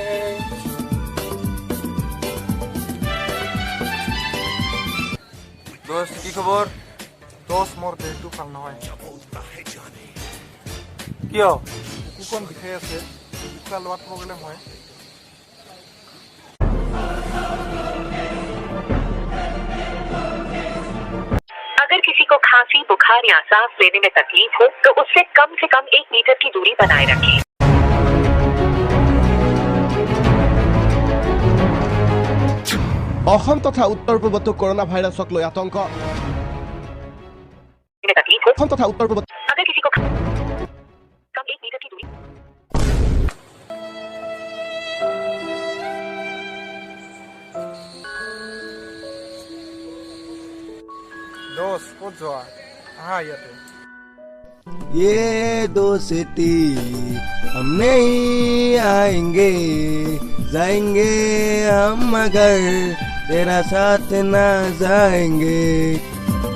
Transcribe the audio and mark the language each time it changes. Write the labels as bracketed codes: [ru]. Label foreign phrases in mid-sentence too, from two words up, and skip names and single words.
[hi] दोस्त की खबर? [as] দোষ মোৰ দেহটো ভাল নহয়। কিয়? বুকুখন বিষাই আছে, উশাহ লোৱাত প্ৰব্লেম হয়। [hi] अगर किसी को खांसी बुखार या सांस लेने में तकलीफ हो तो उससे कम से कम 1 मीटर की दूरी बनाए रखें। [as] অসম তথা উত্তৰ পূৰ্বতো কৰোনা ভাইৰাছক লৈ আতংক। অসম তথা উত্তৰ পূৰ্বত [hi] अगर किसी को कम 1 मीटर की दूरी [as] দোষ ক'ত যোৱা? আহা ইয়াতে। [hi] ये दोस्ती हम नहीं आएंगे जाएंगे हम मगर तेरा साथ ना जाएंगे।